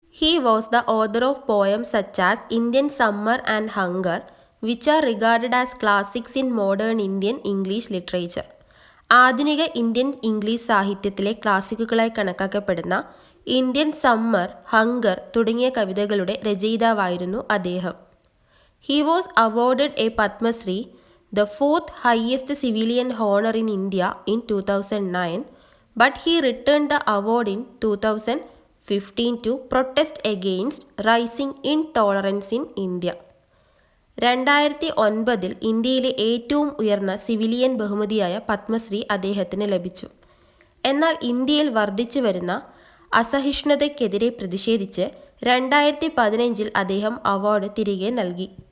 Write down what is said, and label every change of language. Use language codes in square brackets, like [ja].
[en] He was the author of poems such as Indian Summer and Hunger which are regarded as classics in modern Indian English literature. [ml] ആധുനിക Indian English സാഹിത്യത്തിലെ ക്ലാസിക്കുകളായി കണക്കാക്കപ്പെടുന്ന Indian summer, hunger തുടങ്ങിയ കവിതകളുടെ രചയിതാവായിരുന്നു അദ്ദേഹം. [en] He was awarded a Padmashri, the fourth highest civilian honor in India in 2009, but he returned the award in 2015 to protest against rising intolerance in India. [ml] 2009 ഇന്ത്യയിലെ ഏറ്റവും ഉയർന്ന civilian ബഹുമതിയായ പത്മശ്രീ അദ്ദേഹത്തിന് ലഭിച്ചു. എന്നാൽ ഇന്ത്യയിൽ വർദ്ധിച്ചു വരുന്ന അസഹിഷ്ണുതയ്ക്കെതിരെ പ്രതിഷേധിച്ച് 2015 അദ്ദേഹം അവാർഡ് തിരികെ നൽകി.